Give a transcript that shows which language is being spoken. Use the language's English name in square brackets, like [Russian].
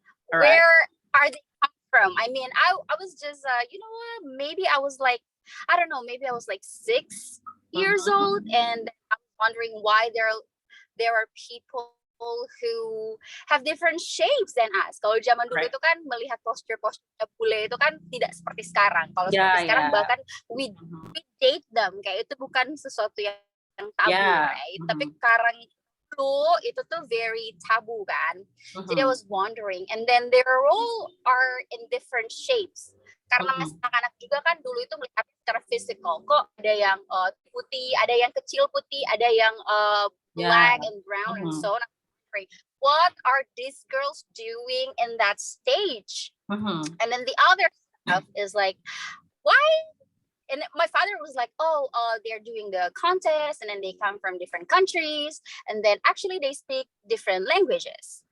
[English] Where are they from? I mean, I was just maybe I was like, I don't know, maybe I was like 6 years old, and I was wondering why there are people who have different shapes than us. [Indonesian] Kalau zaman dulu itu kan melihat posture bule itu kan tidak seperti sekarang. Kalau seperti sekarang bahkan [English] we date them, [Indonesian] kayak itu bukan sesuatu yang tabu, [English] right? [Indonesian] Tapi sekarang itu tuh very tabu kan. [English] Jadi I was wondering, and then they all are in different shapes. [Indonesian] Karena masih anak-anak juga kan dulu itu melihat secara physical. Kok ada yang putih, ada yang kecil putih, ada yang [English] black and brown and so on. What are these girls doing in that stage? And then the other stuff is like, why? And my father was like, they're doing the contest, and then they come from different countries, and then actually they speak different languages.